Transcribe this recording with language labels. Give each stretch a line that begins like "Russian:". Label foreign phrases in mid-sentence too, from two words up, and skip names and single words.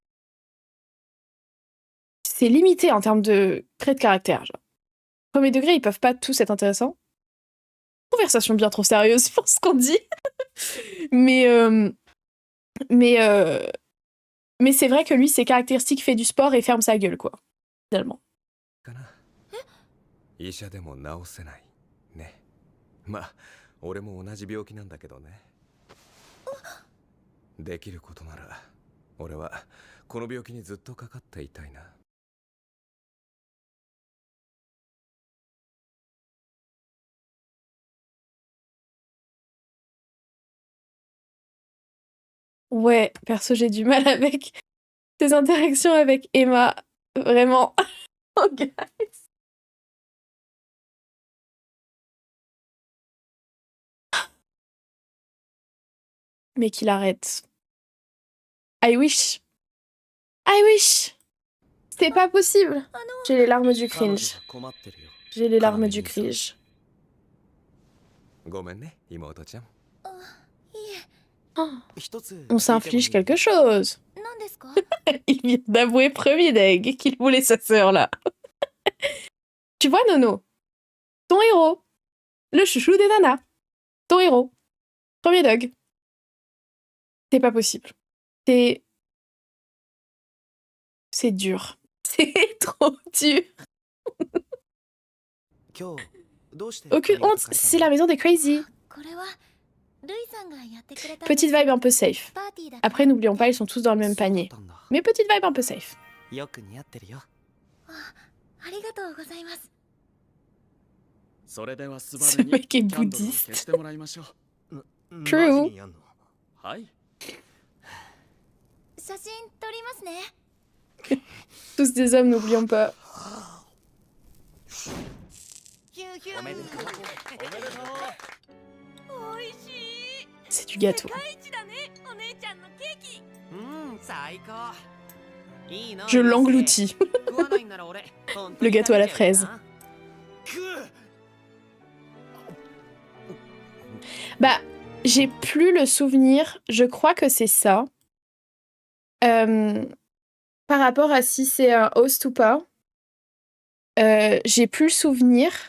French: C'est limité en termes de traits de caractère. Genre. Premier degré, ils peuvent pas tous être intéressants. Conversation bien trop sérieuse pour ce qu'on dit. mais c'est vrai que lui, ses caractéristiques fait du sport et ferme sa gueule, quoi. Finalement.
Japanese: かな医者でも治せないねまあ俺も同じ病気なんだけどねできることなら俺はこの病気にずっとかかっていたいな
French: Ouais, perso, j'ai du mal avec tes interactions avec Emma. Vraiment. Oh, guys. Mais qu'il arrête.
English: I wish.
French: C'est pas possible. J'ai les larmes du cringe.
Japanese: 困ってるよ
French: J'ai les larmes du cringe.
Japanese: ごめんね妹ちゃん
French: Oh,
Japanese: 一つ
French: on s'inflige quelque chose.
Japanese: 何ですか
French: Il vient d'avouer premier deg qu'il voulait sa sœur là. Tu vois Nono, ton héros, le chouchou des nanas, ton héros, premier dog. C'est pas possible. C'est dur. C'est trop dur.
Japanese: 今日どうして
French: Aucune honte, c'est la maison des crazy.
Japanese: これはルイさんがやってくれた
French: Petite vibe un peu safe.
Japanese: パーティーだ
French: Après, n'oublions pas, ils sont tous dans le même
Japanese: そうだ
French: panier.
Japanese: ったんだ
French: Mais petite vibe un peu safe.
Japanese: よく似合ってるよありがとうございますそれではスバ
French: Ce
Japanese: ルに
French: mec est
Japanese: キャンドルを
French: bouddhiste.
Japanese: 消してもらいましょう
French: True.
Japanese: マジにやんのはい写真撮りますね
French: Tous des hommes, n'oublions pas.
Japanese: ヒューヒューおめでとうおいしい
French: C'est du gâteau.
Japanese: 一だねお姉ちゃんのケーキうん最高いいな
French: Je l'engloutis.
Japanese: 食わないんなら俺本当
French: Le
Japanese: に
French: gâteau à la
Japanese: 食べちゃうよ
French: fraise.
Japanese: な
French: Bah, j'ai plus le souvenir. Je crois que c'est ça. Par rapport à si c'est un host ou pas. j'ai plus le souvenir.